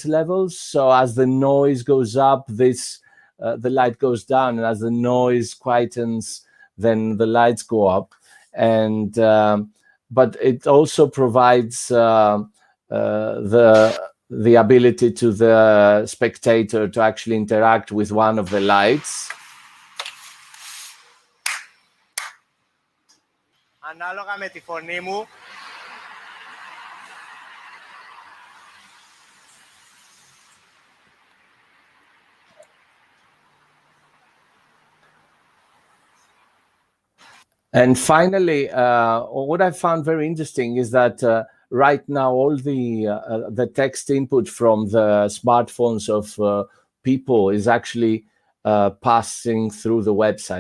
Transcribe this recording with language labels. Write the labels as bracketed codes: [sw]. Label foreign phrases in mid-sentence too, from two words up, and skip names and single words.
[en] So as the noise goes up, this the light goes down, and as the noise quietens, then the lights go up. And but it also provides the ability to the spectator to actually interact with one of the lights. [el] Ανάλογα με τη φωνή μου. [en] And finally, what I found very interesting is that right now all the text input from the smartphones of people is actually passing through the website.